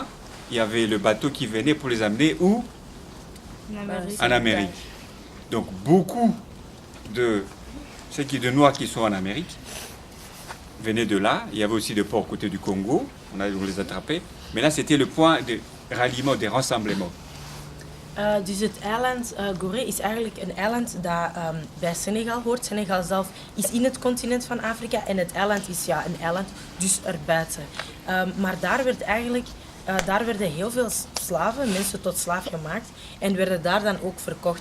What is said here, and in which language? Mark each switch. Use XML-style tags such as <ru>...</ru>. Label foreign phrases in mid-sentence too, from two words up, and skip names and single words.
<fr>Il y avait le bateau qui venait pour les amener où? En Amérique. Donc beaucoup de Noirs qui sont en Amérique venaient de là. Il y avait aussi des ports côté du Congo. On les attrapait. Mais là, c'était le point de ralliement, de rassemblement.</fr> <nl>Dus het eiland Gorée is eigenlijk een eiland dat bij Senegal hoort. Senegal zelf is in het continent van Afrika en het eiland is een eiland, dus erbuiten. Maar daar werd eigenlijk... daar werden heel veel slaven, mensen tot slaaf gemaakt en werden daar dan ook verkocht.</nl>